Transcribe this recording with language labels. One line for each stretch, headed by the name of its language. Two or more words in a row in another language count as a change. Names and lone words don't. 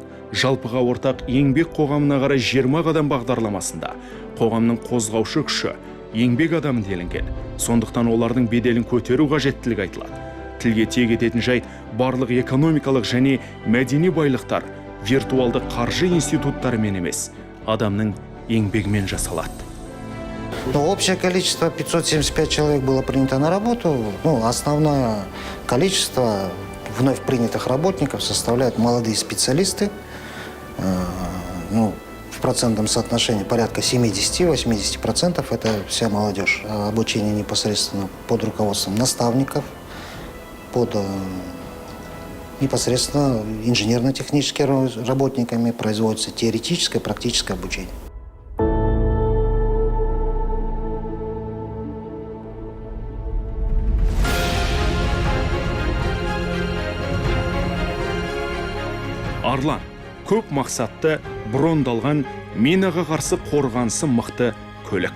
Kazakh: Жалпыға ортақ еңбек қоғамына қарай 20 қадам бағдарламасында қоғамның қозғаушы күші еңбек адамы делінген. Сондықтан олардың беделін көтеру қажеттілігі айтылады. Тілге тиек ететін жайт барлық экономикалық және мәдени байлықтар виртуалды қаржы институттарымен емес, адамның еңбегімен жасалады.
Russian: Общее количество 575 человек было принято на работу. Основное количество вновь принятых работников составляют молодые специалисты. В процентном соотношении порядка 70-80% это вся молодежь. Обучение непосредственно под руководством наставников, под непосредственно инженерно-техническими работниками производится теоретическое и практическое обучение.
Kazakh: Арлан көп мақсатты брондалған минаға қарсы қорғанысы мықты көлік.